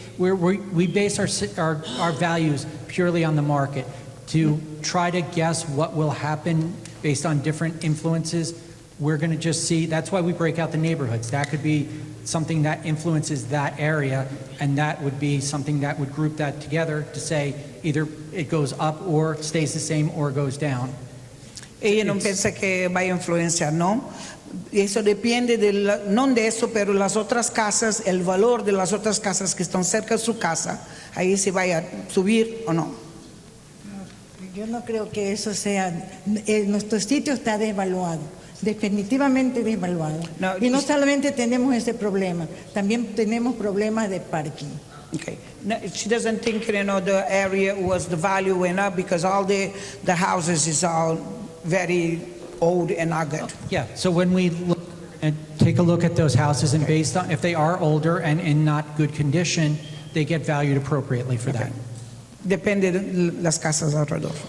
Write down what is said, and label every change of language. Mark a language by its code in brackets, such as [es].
[en] We base our values purely on the market to try to guess what will happen based on different influences. We're going to just see, that's why we break out the neighborhoods. That could be something that influences that area, and that would be something that would group that together to say either it goes up or stays the same or goes down. [es] Ella no piensa que va a influenciar, ¿no? Eso depende no de eso, pero las otras casas, el valor de las otras casas que están cerca de su casa, ahí se vaya a subir o no. Yo no creo que eso sea. Nuestro sitio está desvaluado, definitivamente desvaluado. No, y no solamente tenemos ese problema, también tenemos problemas de parking. [en] Okay. No, she doesn't think, the area was the value went up because all the houses is all very old and not good. Yeah, so when we look and take a look at those houses, and based on if they are older and in not good condition, they get valued appropriately for that. [es] Depende de las casas alrededor.